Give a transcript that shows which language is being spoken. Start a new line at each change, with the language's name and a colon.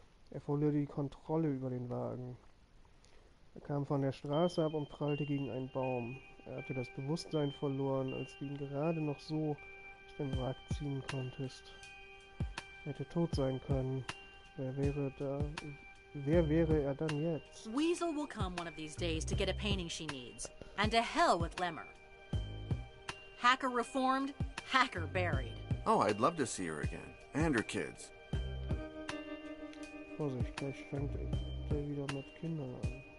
German: Er verlor die Kontrolle über den Wagen. Er kam von der Straße ab und prallte gegen einen Baum. Er hatte das Bewusstsein verloren, als du ihn gerade noch so aus dem Wrack ziehen konntest. Er hätte tot sein können. Wer wäre er dann jetzt?
English: Weasel will come one of these days to get a painting she needs. And to hell with Lemur. Hacker reformed, hacker buried. Oh, I'd love to see her again. And her kids.
German: Vorsicht, gleich fängt der wieder mit Kindern an.